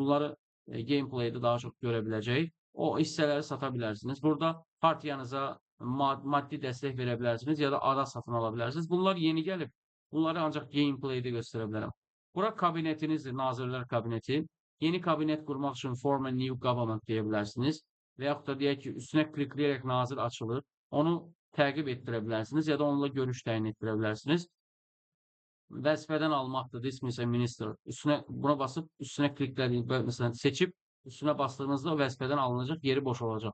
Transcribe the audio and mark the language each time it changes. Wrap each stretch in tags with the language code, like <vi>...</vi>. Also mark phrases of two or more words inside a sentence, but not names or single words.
<az>Bunları gameplay'də daha çox görə biləcəyik. O hissələri sata bilərsiniz. Burada partiyanıza maddi dəstək verə bilərsiniz ya da ara satın ala bilərsiniz. Bunlar yeni gəlib. Bunları ancaq gameplay'də göstərə bilərəm. Bura kabinetinizdir, Nazirlər Kabineti. Yeni kabinet qurmaq üçün</az> <en>form a new government</en> <az>deyə bilərsiniz. və yaxud da deyək ki, üstünə klikləyərək nazir açılır. Onu təqib etdirə bilərsiniz ya da onunla görüş təyin etdirə bilərsiniz. Vəzifədən almaqdır,</az> <en>dismiss a minister.</en> <az>Buna basıb üstünə kliklədiyiniz, məsələn, seçib üstünə bastığınızda o vəzifədən alınacaq, yeri boş olacaq.</az>